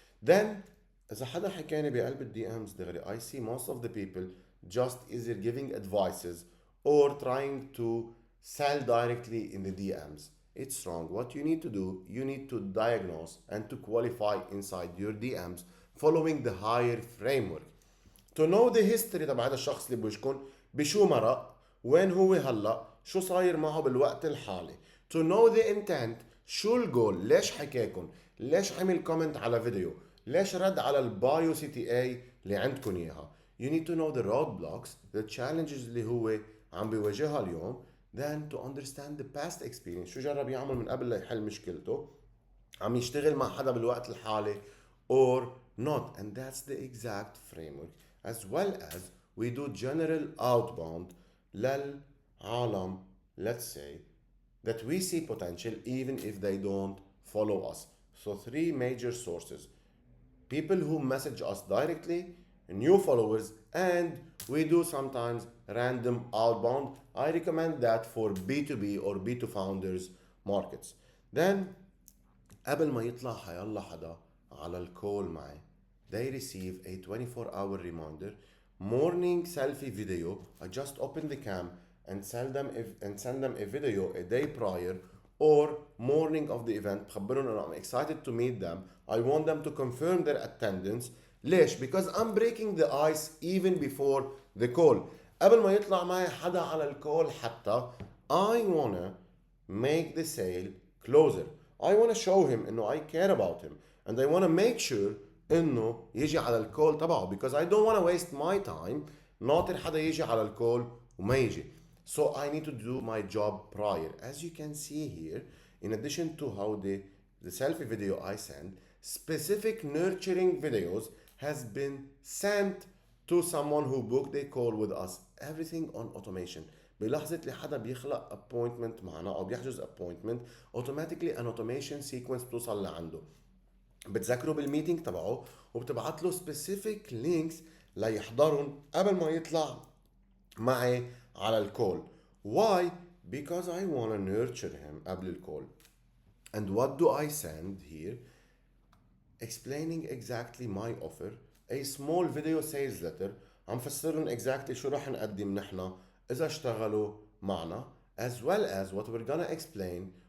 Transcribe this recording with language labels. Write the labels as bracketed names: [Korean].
[English] Then [Arabic] إذا حدا حكاني بقلب ال DMs دغري, [English] I see most of the people just either giving advices or trying to sell directly in the DMs. It's wrong. What you need to do, you need to diagnose and to qualify inside your DMs following the higher framework. To know the history [Arabic] تبع هذا الشخص اللي بوجهكم, بشو مرق, وين هو هلا, شو صاير معه بالوقت الحالي. [English] To know the intent, [Arabic] شو الجول, ليش حكاكم, ليش عمل كومنت على فيديو, ليش رد على البايو CTA اللي عندكم اياها. [English] You need to know the roadblocks, the challenges [Arabic] اللي هو عم بيواجهها اليوم. [English] Then to understand the past experience, [Arabic] شو جرب يعمل من قبل ليحل مشكلته, عم يشتغل مع حدا بالوقت الحالي [English] or not. And that's the exact framework. As well as we do general outbound [Arabic] للعالم, [English] let's say, that we see potential even if they don't follow us. So three major sources: people who message us directly, new followers, and we do sometimes random outbound. I recommend that for B2B or B2 founders markets. Then [Arabic] قبل ما يطلع حيالله حدا على الكول معي, [English] they receive a 24-hour reminder, morning selfie video. I just open the cam and send them a video a day prior, or morning of the event [Arabic] بخبرهم انه [English] I'm excited to meet them. I want them to confirm their attendance. [Arabic] ليش? [English] Because I'm breaking the ice even before the call. [Arabic] قبل ما يطلع معي حدا على الكول حتى, [English] I wanna make the sale closer. I wanna show him [Arabic] انه [English] I care about him, and I wanna make sure [Arabic] انه يجي على الكول تبعه, [English] because I don't wanna waste my time [Arabic] ناطر حدا يجي على الكول وما يجي. [English] So I need to do my job prior. As you can see here, in addition to how the selfie video I send, specific nurturing videos has been sent to someone who booked a call with us. Everything on automation. [Arabic] بلحظة اللي حدا بيخلق appointment معنا أو بيحجز appointment, [English] automatically an automation sequence [Arabic] بتوصل لعنده. بتذكره بالميتينج تبعه وبتبعت له specific links ليحضرهم قبل ما يطلع معي على الكول. [English] Why? Because I want to nurture him [Arabic] قبل الكول. [English] And what do I send here? Explaining exactly my offer, a small video sales letter [Arabic] عم فسرهم [English] exactly [Arabic] شو رح نقدم نحنا إذا اشتغلوا معنا, [English] as well as what we're gonna explain.